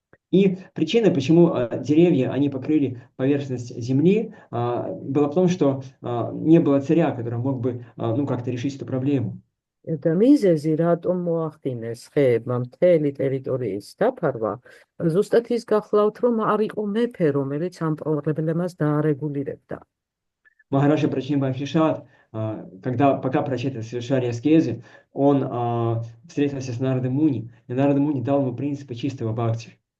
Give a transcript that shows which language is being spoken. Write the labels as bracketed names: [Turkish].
[Russian] И причина, почему деревья, они покрыли поверхность земли, была в том, что не было царя, который мог бы, как-то решить эту проблему. [Georgian] და მიზეზი რატომ მოახდინეს ხეებმა მთელი ტერიტორიის დაფარვა, ზუსტად ის გახლავთ, რომ არ იყო მეფე, რომელიც ამ პრობლემას დაარეგულირებდა. [Russian] Махараджа Прачним Бхактишат, пока прачеты совершали аскезы, он встретился с Нарада Муни, и Нарада Муни дал ему принципы чистого бхакти.